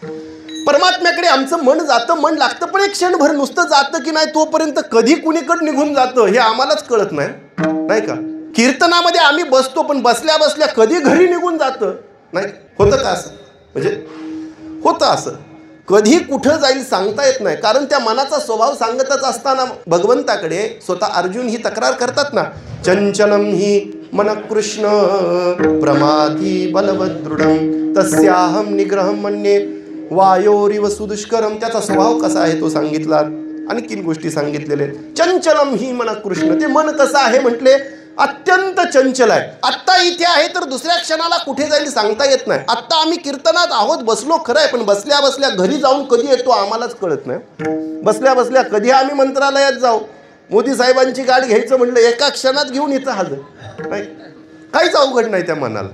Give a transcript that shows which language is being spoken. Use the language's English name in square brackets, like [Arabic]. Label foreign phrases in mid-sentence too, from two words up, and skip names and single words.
[Marathi] परमात्म्याकडे आमचं मन जातं, मन लागतं, पण एक क्षणभर नुसतं जातं की नाही, तोपर्यंत कधी कुणीकडे निघून जातं हे आम्हालाच कळत नाही, नाही का? कीर्तनामध्ये आम्ही बसतो, पण बसल्या बसल्या कधी घरी निघून जातं, नाही होतं का असं? म्हणजे होतं असं, कधी कुठं जाईल सांगता येत नाही. कारण त्या मनाचा स्वभाव सांगतच असताना भगवंताकडे स्वतः अर्जुन ही तक्रार करतात ना, [Sanskrit] चंचलम ही मन कृष्ण प्रमाथी बलवदृढम तस्याहम निग्रहम मन्ये वायोरिव सुदुष्करम. [Marathi] त्याचा स्वभाव कसा आहे तो सांगितला, आणखीन गोष्टी सांगितलेल्या. [Sanskrit] चंचलम ही मन कृष्ण, [Marathi] ते मन कसं आहे म्हटले, अत्यंत चंचल आहे. आत्ता इथे आहे तर दुसऱ्या क्षणाला कुठे जाईल सांगता येत नाही. आत्ता आम्ही कीर्तनात आहोत, बसलो खरं आहे, पण बसल्या बसल्या घरी जाऊन कधी येतो आम्हालाच कळत नाही. बसल्या बसल्या कधी आम्ही मंत्रालयात जाऊ, मोदी साहेबांची गाडी घ्यायचं म्हटलं एका क्षणात घेऊन इथं हजर, नाही काहीच अवघड नाही त्या मनाला.